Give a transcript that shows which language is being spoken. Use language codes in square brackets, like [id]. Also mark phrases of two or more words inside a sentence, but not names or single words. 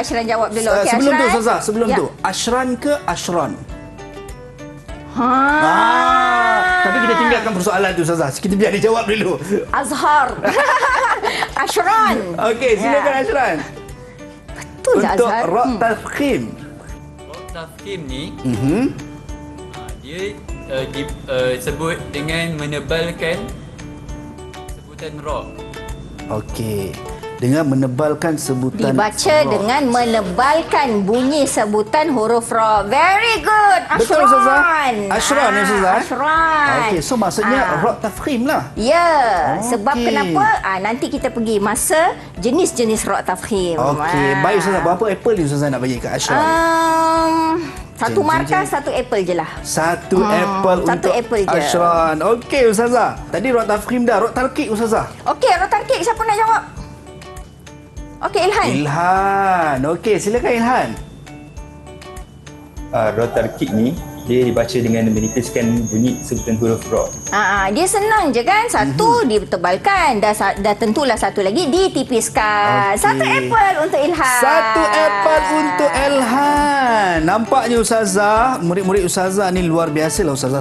[ms] Ashran jawab dulu. Okey, Sebelum tu Ashran. Ustazah, sebelum Ya. tu. Ashran ke Ashron? Ha. Tapi kita tinggalkan persoalan tu Ustazah. Kita biar dia jawab dulu. Azhar. Ashran. Okey, silakan Ashran. Betul je Untuk Azhar. ra tafkhim. Ra tafkhim ni Mhm. dia sebut dengan menebalkan sebutan ra. Okey. Dengan menebalkan sebutan Dibaca ra. dengan menebalkan bunyi sebutan huruf ra. [en] Very good. [ms] Ashran. Betul, Ustazah? Ashran, ya, Ustazah? Ashran. Okey, so maksudnya ra tafkhim lah. Ya, sebab Okey. kenapa? Nanti kita pergi masa jenis-jenis ra tafkhim. Okey, baik Ustazah. Berapa apple ni Ustazah nak bagi kat Ashran? Satu markah, satu apple je lah. Satu apple satu untuk apple je. Ashran. Okey Ustazah. Tadi ra tafkhim dah, ra tarqiq Ustazah. Okey, ra tarqiq siapa nak jawab? Okey, Ilhan. Ilhan. Okey, silakan Ilhan. Ra tarqiq ni dia dibaca dengan menipiskan bunyi sebutan huruf ra. Dia senang je kan. Satu ditebalkan, dah tentulah satu lagi ditipiskan. Okey. Satu apple untuk Ilhan. Satu apple untuk Elhan. Nampaknya Ustazah, murid-murid Ustazah ni luar biasa lah Ustazah.